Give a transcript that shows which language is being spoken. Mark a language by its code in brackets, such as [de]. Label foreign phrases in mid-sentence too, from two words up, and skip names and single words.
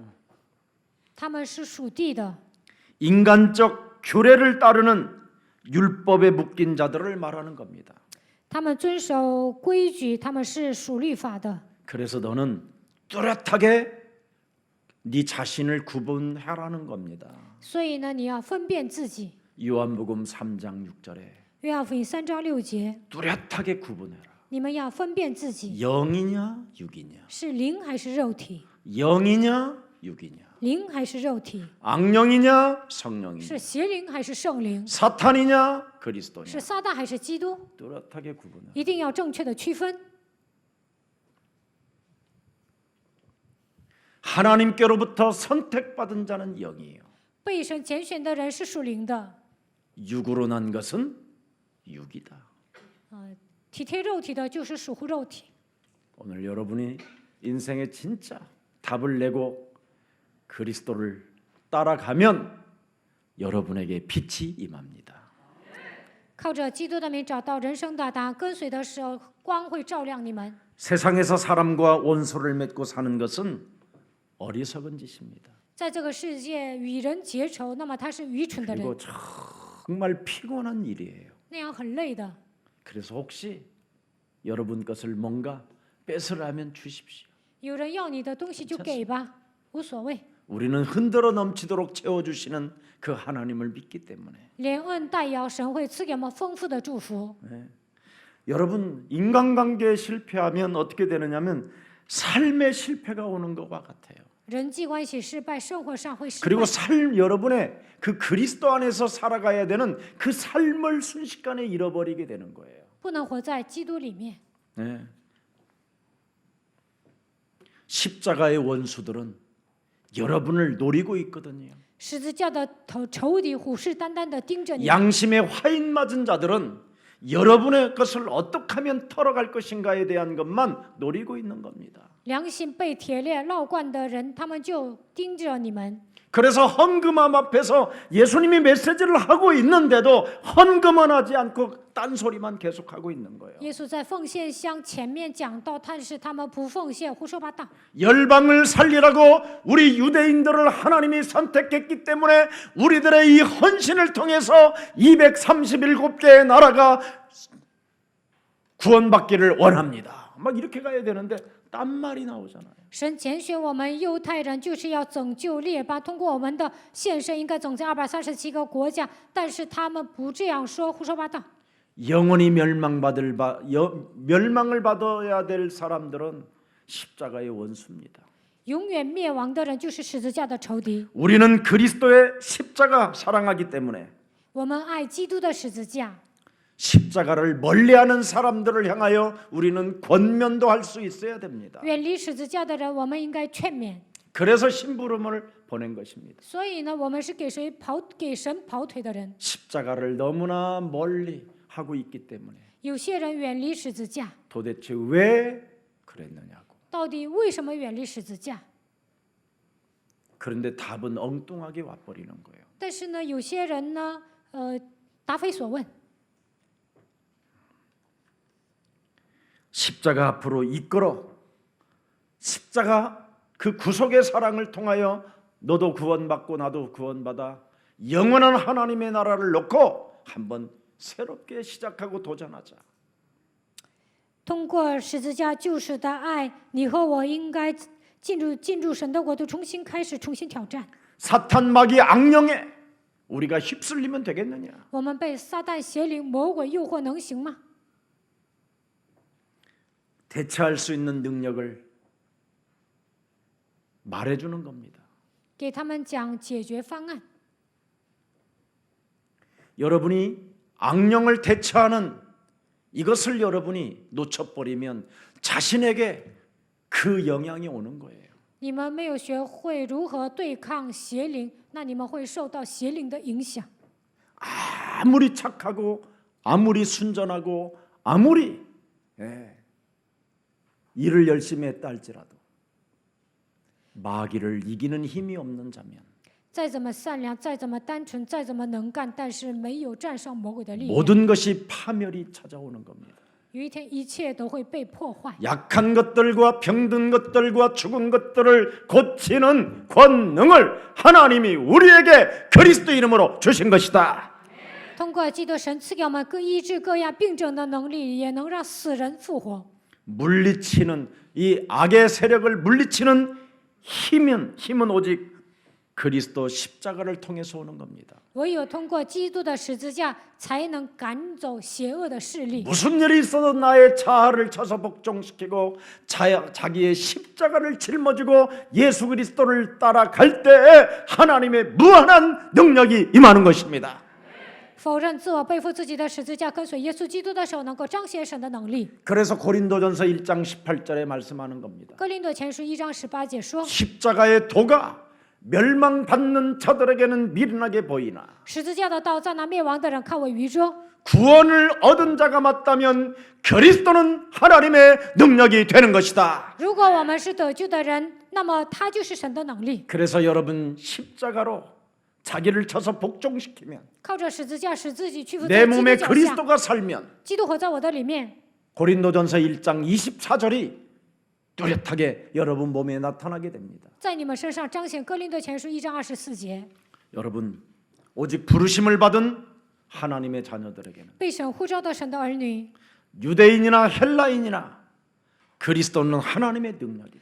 [zh] 他们是属地的， [ko] 인간적 규례를 따르는 율법에 묶인 자들을 말하는 겁니다. [zh] 他们遵守规矩，他们是属律法的。 [ko] 그래서 너는 뚜렷하게 네 자신을 구분하라는 겁니다. [zh] 所以呢，你要分辨自己。 [ko] 요한복음 3장 6절에 [zh] 约翰福音3章6节， [ko] 뚜렷하게 구분해라. [zh] 你们要分辨自己 [ko] 영이냐 육이냐 [zh] 是灵还是肉体， [ko] 영이냐 육이냐 [zh] 灵还是肉体， [ko] 악령이냐 성령이냐 [zh] 是邪灵还是圣灵， [ko] 사탄이냐 그리스도냐 [zh] 是撒旦还是基督， [ko] 뚜렷하게 구분해라. [zh] 一定要正确的区分。 [ko] 하나님께로부터 선택받은 자는 영이에요. [zh] 被神拣选的人是属灵的， [ko] 육으로 난 것은 육이다. [zh] 体贴肉体的就是属乎肉体。 [ko] 오늘 여러분이 인생에 진짜 답을 내고 그리스도를 따라가면 여러분에게 빛이 임합니다. [zh] 靠着基督的名找到人生的答案，跟随的时候，光会照亮你们。 [ko] 세상에서 사람과 원수를 맺고 사는 것은 어리석은 짓입니다. [zh] 在这个世界与人结仇，那么他是愚蠢的人， [ko] 그리고 정말 피곤한 일이에요. [zh] 那样很累的。 [ko] 그래서 혹시 여러분 것을 뭔가 뺏으라면 주십시오. [zh] 有人要你的东西就给吧，无所谓。 [ko] 우리는 흔들어 넘치도록 채워주시는 그 하나님을 믿기 때문에 [zh] 连恩带摇，神会赐给我们丰富的祝福。 [ko] 여러분 인간관계에 실패하면 어떻게 되느냐면 삶의 실패가 오는 것과 같아요. [zh] 人际关系失败，生活上会失败。 [ko] 그리고 여러분의 그 그리스도 안에서 살아가야 되는 그 삶을 순식간에 잃어버리게 되는 거예요. [zh] 不能活在基督里面。 [ko] 네. 십자가의 원수들은 여러분을 노리고 있거든요. [zh] 十字架的仇敌虎视眈眈的盯着你。 [ko] 양심에 화인 맞은 자들은 여러분의 것을 어떻게 하면 털어갈 것인가에 대한 것만 노리고 있는 겁니다. [zh] 良心被铁链烙惯的人，他们就盯着你们。 [ko] 그래서 헌금함 앞에서 예수님이 메시지를 하고 있는데도 헌금은 하지 않고 딴소리만 계속하고 있는 거예요. [zh] 耶稣在奉献箱前面讲到，但是他们不奉献，胡说八道。 [ko] 열방을 살리라고 우리 유대인들을 하나님이 선택했기 때문에 우리들의 이 헌신을 통해서 237개의 나라가 구원받기를 원합니다. 막 이렇게 가야 되는데 딴 말이 나오잖아요. [zh] 神拣选我们犹太人，就是要拯救列邦，通过我们的献身，应该总在237个国家，但是他们不这样说，胡说八道。 [ko] 영원히 멸망을 받아야 될 사람들은 십자가의 원수입니다. [zh] 永远灭亡的人就是十字架的仇敌。 [ko] 우리는 그리스도의 십자가 사랑하기 때문에 [zh] 我们爱基督的十字架， [ko] 십자가를 멀리하는 사람들을 향하여 우리는 권면도 할 수 있어야 됩니다. [zh] 远离十字架的人，我们应该劝勉。 [ko] 그래서 심부름을 보낸 것입니다. [zh] 所以呢，我们是给神跑腿的人。 [ko] 십자가를 너무나 멀리 하고 있기 때문에 [zh] 有些人远离十字架， [ko] 도대체 왜 그랬느냐고. [zh] 到底为什么远离十字架？ [ko] 그런데 답은 엉뚱하게 와버리는 거예요. [zh] 但是呢，有些人呢，答非所问。 [ko] 십자가 앞으로 이끌어 십자가 그 구속의 사랑을 통하여 너도 구원받고 나도 구원받아 영원한 하나님의 나라를 놓고 한번 새롭게 시작하고 도전하자. [zh] 通过十字架救赎的爱，你和我应该进入神的国度，重新开始，重新挑战。 [ko] 사탄 마귀 악령에 우리가 휩쓸리면 되겠느냐? [zh] 我们被撒旦邪灵、魔鬼诱惑能行吗？ [ko] 대처할 수 있는 능력을 말해주는 겁니다. [zh] 给他们讲解决方案。 [ko] 여러분이 악령을 대처하는 이것을 여러분이 놓쳐버리면 자신에게 그 영향이 오는 거예요. [zh] 你们没有学会如何对抗邪灵，那你们会受到邪灵的影响。 [ko] 아무리 착하고 아무리 순전하고 아무리 일을 열심히 했다 할지라도 마귀를 이기는 힘이 없는 자면 [zh] 再怎么善良，再怎么单纯，再怎么能干，但是没有战胜魔鬼的力量， [ko] 모든 것이 파멸이 찾아오는 겁니다. [zh] 有一天一切都会被破坏。 [ko] 약한 것들과 병든 것들과 죽은 것들을 고치는 권능을 하나님이 우리에게 그리스도 이름으로 주신 것이다. [zh] 通过基督神赐给我们各医治各样病症的能力，也能让死人复活。 [ko] 물리치는 이 악의 세력을 물리치는 힘은 오직 그리스도 십자가를 통해서 오는 겁니다. [zh] 唯有通过基督的十字架，才能赶走邪恶的势力。 [ko] 무슨 일이 있어도 나의 자아를 쳐서 복종시키고 자기의 십자가를 짊어지고 예수 그리스도를 따라갈 때에 하나님의 무한한 능력이 임하는 것입니다. [zh] 否认自我，背负自己的十字架，跟随耶稣基督的时候，能够彰显神的能力。 [ko] 그래서 고린도전서 1장 18절에 말씀하는 겁니다. [zh] 哥林多前书1章18节说： [ko] 십자가의 도가 멸망받는 자들에게는 미련하게 보이나 [zh] 十字架的道在那灭亡的人看为愚拙， [ko] 구원을 얻은 자가 맞다면 그리스도는 하나님의 능력이 되는 것이다. [zh] 如果我们是得救的人，那么他就是神的能力。 [ko] 그래서 여러분 십자가로 자기를 쳐서 복종시키면 [zh] 靠着十字架使自己屈服 [ko] 내 [zh] 在基督 [ko] 몸에 [zh] 脚下， [ko] 그리스도가 살면 [zh] 基督活在我的里面。 [ko] 고린도전서 1장 24절이 뚜렷하게 여러분 몸에 나타나게 됩니다. [zh] 在你们身上彰显哥林多前书1章24节， [ko] 여러분 오직 부르심을 받은 하나님의 자녀들에게는 [zh] 被神呼召的神的儿女， [ko] 유대인이나 헬라인이나 그리스도는 하나님의 능력이다.